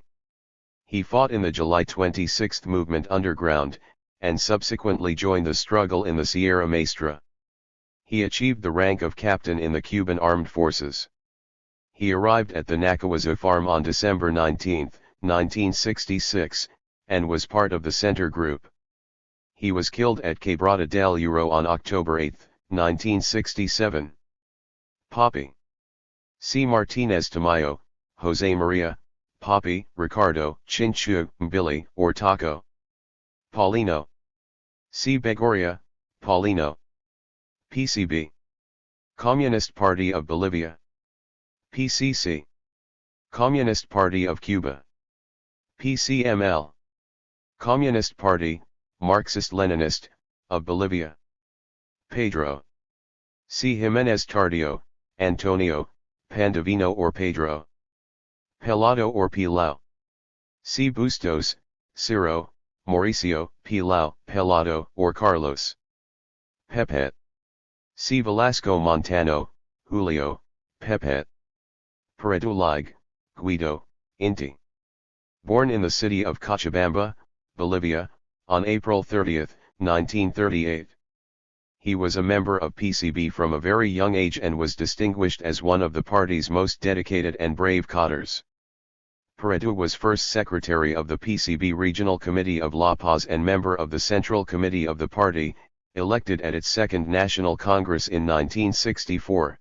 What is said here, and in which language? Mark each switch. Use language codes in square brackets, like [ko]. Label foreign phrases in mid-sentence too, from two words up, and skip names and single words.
[en] He fought in the July 26 movement underground, and subsequently joined the struggle in the Sierra Maestra. He achieved the rank of captain in the Cuban armed forces. He arrived at the Nacahuazo farm on December 19, 1966, and was part of the Center Group. He was killed at Quebrada del Euro on October 8, 1967. Papi. C. Martinez Tamayo, Jose Maria, Papi, Ricardo, Chinchu, Billy, or Taco. Paulino. C. Begoria, Paulino. PCB. Communist Party of Bolivia. PCC. Communist Party of Cuba. PCML. Communist Party, Marxist-Leninist, of Bolivia. Pedro. C. Jimenez Tardio, Antonio, Pandavino or Pedro. Pelado or Pilau. C. Bustos, Ciro, Mauricio, Pilau, Pelado or Carlos. Pepet. C. Velasco Montano, Julio, Pepet. Peredulig, Guido, Inti. Born in the city of Cochabamba, Bolivia, on April 30, 1938. He was a member of PCB from a very young age and was distinguished as one of the party's most dedicated and brave cadres. Peredu was first secretary of the PCB Regional Committee of La Paz and member of the Central Committee of the party, elected at its Second National Congress in 1964.